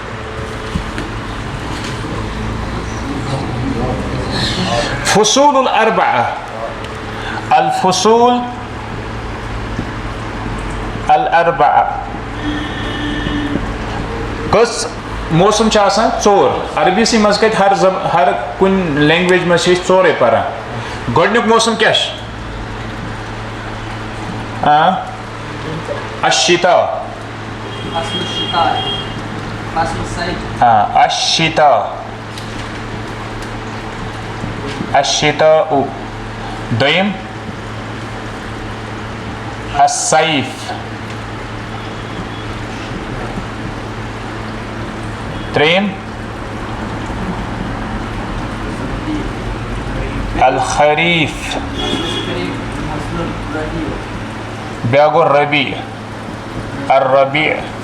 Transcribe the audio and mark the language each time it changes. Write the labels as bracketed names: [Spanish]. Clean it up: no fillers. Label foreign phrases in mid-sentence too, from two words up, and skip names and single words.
[Arabic] فصول الاربعہ الفصول الاربعہ [Kashmiri] کس موسم چھ آسان ژور عربی سی مز کت ہر کن لینگویج مز چھ ژورے پران گۄڈنیُک موسم کیا چھ [Arabic] الشتاء الشتاء [Kashmiri] الشتاء دویم الصيف تریم الخريف بیاکھ گوٚو [Arabic] ربیع الربیع